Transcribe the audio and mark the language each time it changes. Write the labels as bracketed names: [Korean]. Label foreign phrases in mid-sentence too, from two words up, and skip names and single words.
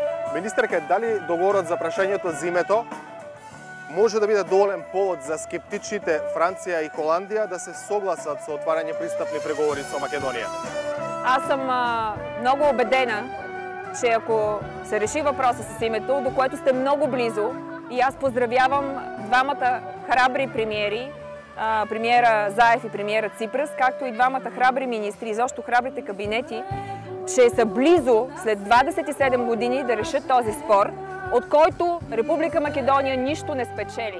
[Macedonian] Министерка, дали договорот за прашањето за името може да биде доволен повод за скептичните Франција и Холандија да се согласат со отварање пристапни преговори со Македонија? [Bulgarian] Аз съм много убедена, че ако се реши въпроса с името, до което сте много близо, и аз поздравявам двамата храбри премиери, премиера Заев и премиера Ципрас, както и двамата храбри министри, изобщо храбрите кабинети, че са близо след 27 години да решат този спор, от който Република Македония нищо не спечели.